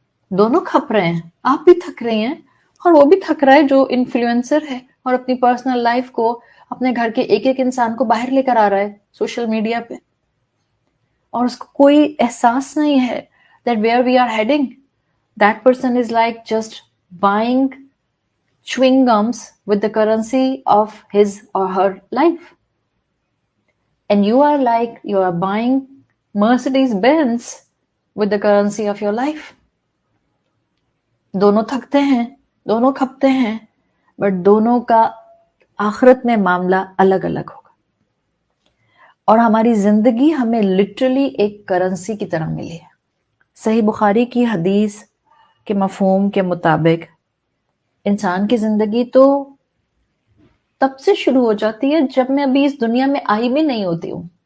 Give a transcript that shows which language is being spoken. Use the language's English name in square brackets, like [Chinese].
[Urdu] دونوں کھپ رہے ہیں، آپ بھی تھک رہے ہیں اور وہ بھی تھک رہا ہے جو انفلوئنسر ہے اور اپنی پرسنل لائف کو، اپنے گھر کے ایک ایک انسان کو باہر لے کر آ رہا ہے سوشل میڈیا پہ، اور اس کو کوئی احساس نہیں ہے [English] that where we are heading. That person is like just buying chewing gums with the currency of his or her life. And you are like, you are buying Mercedes Benz with the currency of your life. [Urdu] دونوں تھکتے ہیں، دونوں کھپتے ہیں، but دونوں کا آخرت میں معاملہ الگ الگ ہوگا. اور ہماری زندگی ہمیں لٹرلی ایک کرنسی کی طرح ملی ہے. صحیح بخاری کی حدیث کے مفہوم کے مطابق انسان کی زندگی تو تب سے شروع ہو جاتی ہے جب میں ابھی اس دنیا میں آئی بھی نہیں ہوتی ہوں.